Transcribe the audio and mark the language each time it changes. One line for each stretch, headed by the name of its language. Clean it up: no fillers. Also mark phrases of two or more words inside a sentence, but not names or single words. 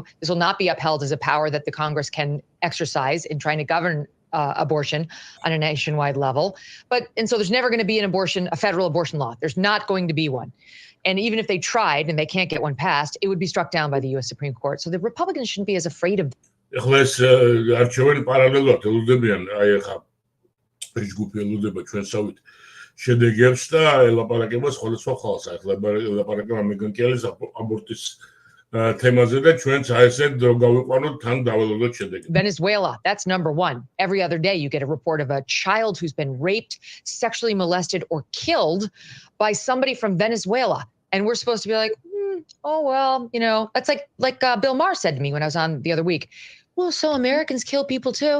English: This will not be upheld as a power that the Congress can exercise in trying to govern abortion on a nationwide level. And so there's never going to be a federal abortion law. There's not going to be one. And even if they tried and they can't get one passed, it would be struck down by the U.S. Supreme Court. So the Republicans shouldn't be as afraid of.
Georgian: შედეგებს და ელაპარაკება სხვადასხვა ხალხს. ახლა ელაპარაკება მეგანკიალის აბორტის თემაზე და ჩვენც აესეთ რომ გავიყვანოთ თან დაველოდოთ შედეგები.
English: Venezuela, that's number 1. Every other day you get a report of a child who's been raped, sexually molested, or killed by somebody from Venezuela. And we're supposed to be like, oh, well, that's like Bill Maher said to me when I was on the other week. Well, so Americans kill people too?